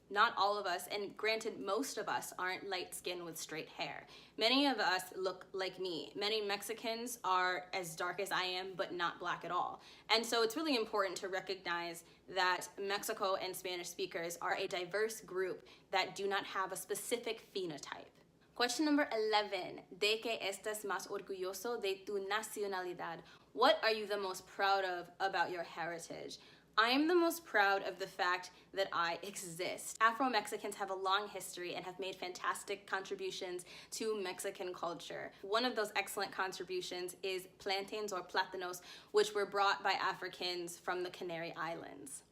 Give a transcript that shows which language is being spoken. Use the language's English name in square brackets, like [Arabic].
[English] not all of us, and granted, most of us aren't light skinned with straight hair. Many of us look like me. Many Mexicans are as dark as I am, but not black at all. And so it's really important to recognize that Mexico and Spanish speakers are a diverse group that do not have a specific phenotype. Question number 11. [Spanish] ¿De qué estás más orgulloso de tu nacionalidad? [English] What are you the most proud of about your heritage? I am the most proud of the fact that I exist. Afro-Mexicans have a long history and have made fantastic contributions to Mexican culture. One of those excellent contributions is plantains or plátanos, which were brought by Africans from the Canary Islands.